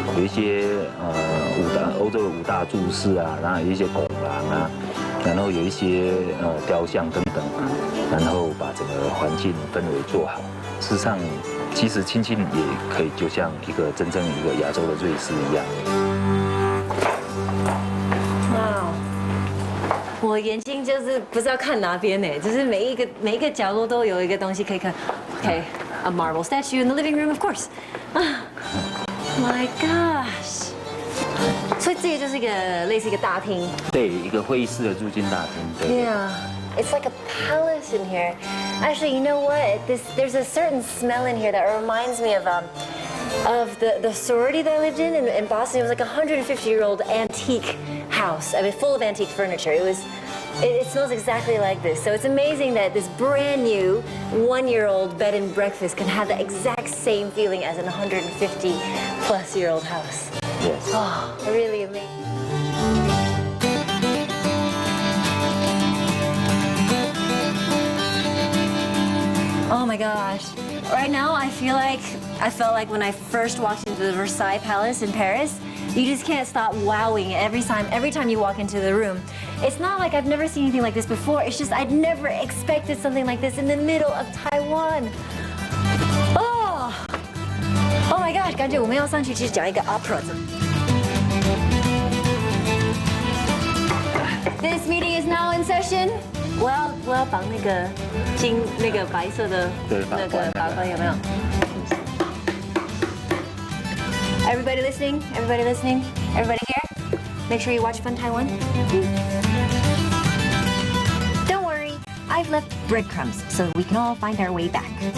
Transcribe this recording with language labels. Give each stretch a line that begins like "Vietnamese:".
Chinese: 有一些欧洲的五大柱式啊，然后有一些拱廊啊，然后有一些雕像等等，然后把整个环境氛围做好。事实上，其实亲近也可以，就像一个真正一个亚洲的瑞士一样。哇，我眼睛就是不知道看哪边呢，就是每一个角落都有一个东西可以看。
English: Okay, a marble statue in the living room, of course. My gosh.
Chinese: 所以这个就是一个类似一个大厅。对，一个会议室的入境大厅。对。
English: Yeah. It's like a palace in here. Actually, you know what? There's a certain smell in here that reminds me of the sorority that I lived in Boston. It was like a 150-year-old antique house. I mean, full of antique furniture. It smells exactly like this. So it's amazing that this brand new 1-year-old bed and breakfast can have the exact same feeling as an 150-plus-year-old house. Yes. Oh, really amazing. Oh my gosh. Right now, I felt like when I first walked into the Versailles Palace in Paris, you just can't stop wowing every time you walk into the room. It's not like I've never seen anything like this before. It's just I'd never expected something like this in the middle of Taiwan. Oh my gosh,
Chinese: 感觉我们要上去去讲一个 opera.
English: This meeting is now in session.
Chinese: 我要绑那个白色的那个法官有没有 ？
English: Everybody listening? Everybody listening? Everybody here? Make sure you watch Fun Taiwan. Don't worry, I've left breadcrumbs so we can all find our way back.